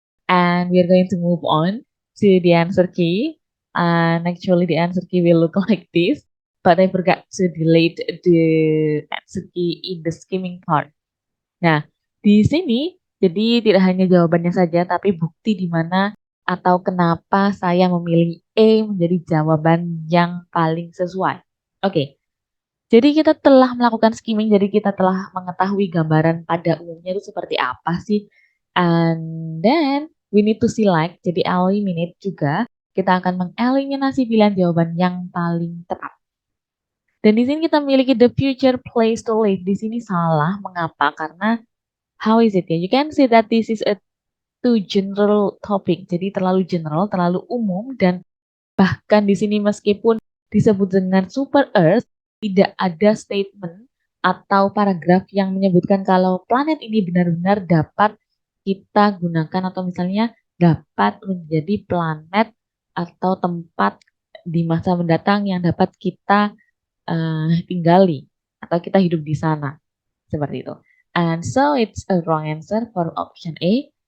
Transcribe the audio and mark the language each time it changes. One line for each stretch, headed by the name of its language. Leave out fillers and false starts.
English: And we are going to move on to the answer key. And actually the answer key will look like this. But I forgot to delete the answer key in the skimming part.
Indonesian: Nah, di sini jadi tidak hanya jawabannya saja, tapi bukti di mana atau kenapa saya memilih E menjadi jawaban yang paling sesuai. Oke, jadi kita telah melakukan skimming, jadi kita telah mengetahui gambaran pada umumnya itu seperti apa sih.
English: And then we need to select,
Indonesian: jadi eliminate juga kita akan mengeliminasi pilihan jawaban yang paling tepat. Dan di sini kita memiliki
English: the future place to live.
Indonesian: Di sini salah. Mengapa? Karena
English: how is it ya? You can see that this is a too general topic.
Indonesian: Jadi terlalu general, terlalu umum, dan bahkan di sini meskipun disebut dengan super Earth, tidak ada statement atau paragraf yang menyebutkan kalau planet ini benar-benar dapat kita gunakan atau misalnya dapat menjadi planet atau tempat di masa mendatang yang dapat kita tinggali atau kita hidup di sana. Seperti itu.
English: And so it's a wrong answer for option A.